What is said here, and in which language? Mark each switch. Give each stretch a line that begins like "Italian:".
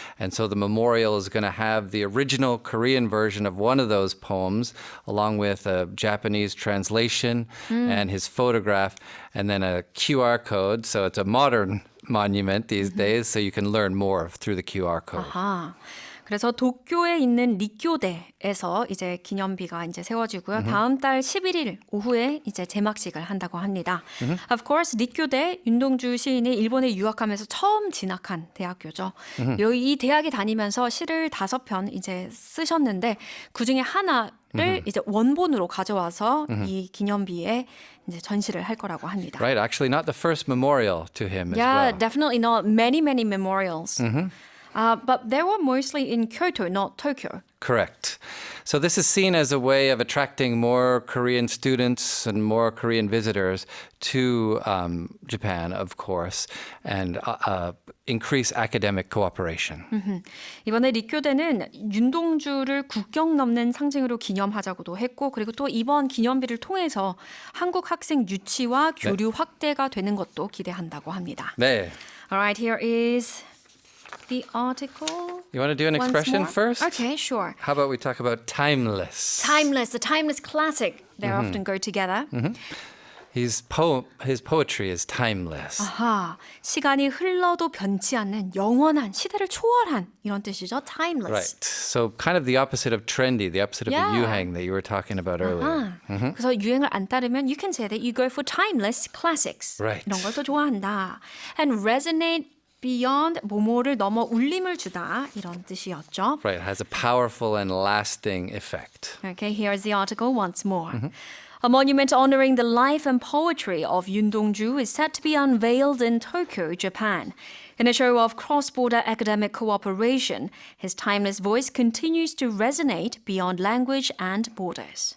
English: And so the memorial is going to have the original Korean version of one of those poems, along with a Japanese translation and his photograph, and then a QR code. So it's a modern monument these days, so you can learn more through the QR code.
Korean: 아, 그래서 도쿄에 있는 리쿄대에서 이제 기념비가 이제 세워지고요. 다음 달 11일 오후에 이제 제막식을 한다고 합니다.
English: Of course,
Korean: 리쿄대 윤동주 시인이 일본에 유학하면서 처음 진학한 대학교죠. 이 대학에 다니면서 시를 5편 이제 쓰셨는데 그 중에 하나를 이제 원본으로 가져와서 이 기념비에 이제 전시를 할 거라고 합니다.
English: Right, actually not the first memorial to him as Yeah, well. definitely not. Many, many memorials. But they were mostly in Kyoto, not Tokyo. Correct. So this is seen as a way of attracting more Korean students and more Korean visitors to Japan, of course, and increase academic cooperation.
Korean: 이번에 리쿄대는 윤동주를 국경 넘는 상징으로 기념하자고도 했고 그리고 또 이번 기념비를 통해서 한국 학생 유치와 교류 확대가 되는 것도 기대한다고 합니다. 네.
English: All right, here is the article. You want to do an once expression more? first? Okay, sure. How about we talk about timeless? Timeless, a timeless classic. They often go together. His poetry is timeless.
Korean: 아하, 시간이 흘러도 변치 않는 영원한, 시대를 초월한 이런 뜻이죠.
English: Timeless. Right. So kind of the opposite of trendy, the opposite of Yeah. the yuhang that you were talking about earlier.
Korean: 그래서 유행을 안 따르면
English: you can say that you go for timeless classics. Right.
Korean: 이런 걸 더 좋아한다.
English: And resonate beyond
Korean: 뭐뭐를 넘어 울림을 주다 이런 뜻이었죠.
English: Right. Has a powerful and lasting effect. Okay, here's the article once more. A monument honoring the life and poetry of Yun Dong-ju is set to be unveiled in Tokyo, Japan. In a show of cross-border academic cooperation, his timeless voice continues to resonate beyond language and borders.